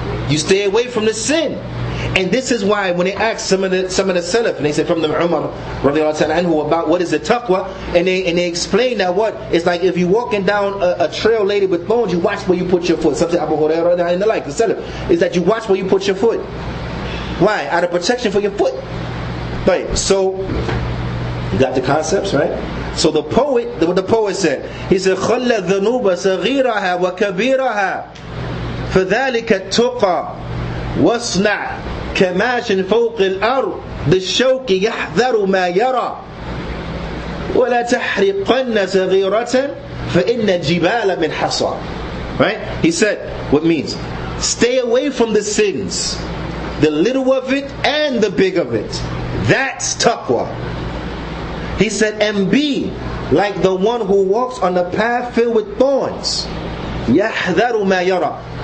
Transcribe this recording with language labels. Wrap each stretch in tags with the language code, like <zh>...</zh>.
<en>You stay away from the sin. And this is why when they asked some of the Salaf, and they said from the Umar anhu about what is the taqwa, and they explain that what it's like if you're walking down a trail laden with thorns, you watch where you put your foot. Something Abu Hurairah and the like, the Salaf, is that you watch where you put your foot. Why? Out of protection for your foot. Right. So you got the concepts, right? So the poet, what the poet said, he said,</en> <ar>خَلَّ الذُّنُوبَ صَغِيرَهَا وَكَبِيرَهَا فَذَلِكَ التُّقَى وَاصْنَعْ كَمَاشٍ فَوْقِ الْأَرْضِ بِالشَّوْكِ يَحْذَرُ مَا يَرَى وَلَا تَحْرِقَنَّ صَغِيرَةً فَإِنَّ الْجِبَالَ مِنْ حَصَى.</ar> <en>Right? He said, what means? Stay away from the sins, the little of it and the big of it. That's taqwa. He said, and be like the one who walks on a path filled with thorns.</en> <ar>يَحْذَرُ مَا يَرَى.</ar>